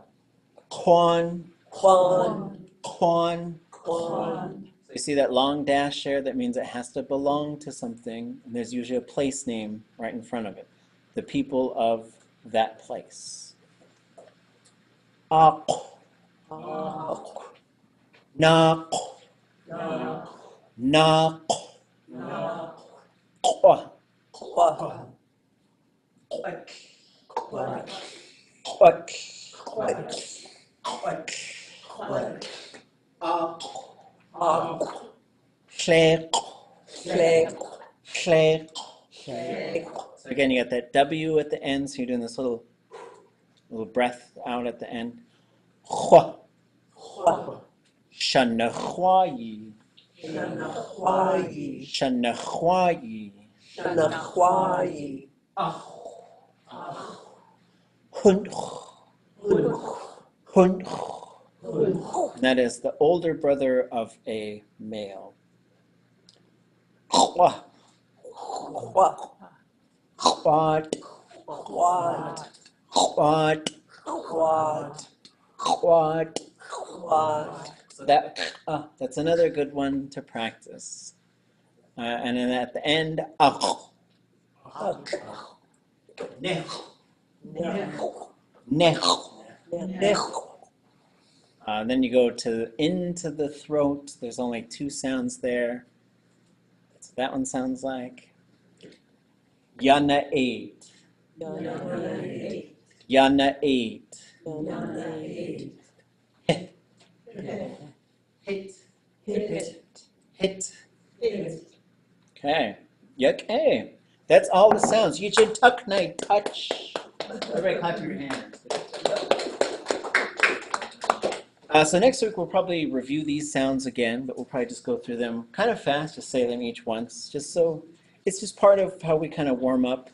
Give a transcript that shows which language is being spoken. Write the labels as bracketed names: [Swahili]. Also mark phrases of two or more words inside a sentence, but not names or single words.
[Tlingit] kwan, kwan, kwan. kwan. [English] So you see that long dash there? That means it has to belong to something, and there's usually a place name right in front of it. The people of that place. [Tlingit] Ak, nak, nak, kwa, Kwa, kwak, kwak, kwak, kwak, kwak, kwak. ak, Ak, clek, clek, clek. clek. [English] So again, you got that W at the end, so you're doing this little breath out at the end. [Tlingit] Khwa, Kwa, shanakhwayi, shanakhwayi, shanakhwayi, shanakhwayi. hunt, Hunch, hunt. hunch. [English] And that is the older brother of a male. [Tlingit] Khwa, Kwa, khwat, kwat, khwat, kwat, khwat. kwat. [English] So that's another good one to practice. And then at the end, akh, [Tlingit] Ak, nekh, nech, nekh. nech. [English] Then you go into the throat. There's only two sounds there. That's what that one sounds like. [Tlingit] Yana 8. Yana eight, Yana 8. yana eight. Hit. Hit, Hit. hit, Hit. hit. [English] Okay. Okay. That's all the sounds. You should tuck night touch. Everybody clap your hands. So next week we'll probably review these sounds again, but we'll probably just go through them kind of fast, just say them each once, just so it's just part of how we kind of warm up.